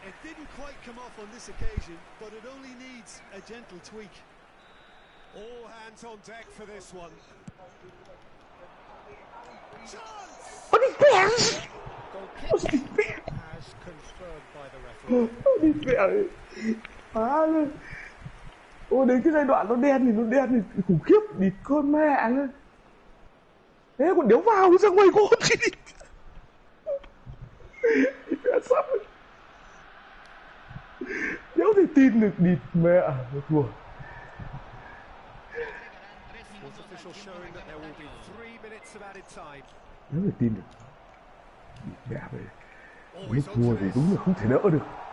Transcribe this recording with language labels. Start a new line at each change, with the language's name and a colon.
English: It didn't quite come off on this occasion, but it only needs a gentle tweak. All hands on deck for this one. Chance!
Vietnamese: Ôi địt mẹ.
English: Goal
Vietnamese: Ôi
English: kick
Vietnamese: địt mẹ.
English: as confirmed by the referee.
Vietnamese: Ôi địt mẹ ơi. Phá luôn. Ôi đến cái giai đoạn nó đen thì khủng khiếp. Địt con mẹ ơi. Thế còn đéo vào ra ngoài gôn chứ. Địt mẹ sắp. Đéo thể tin được địt mẹ. Thua.
English: Fourth official showing that there will be 3 minutes of added time.
Vietnamese: Đéo thể tin được. Địt mẹ về. Lúc thua thì đúng là không thể đỡ được.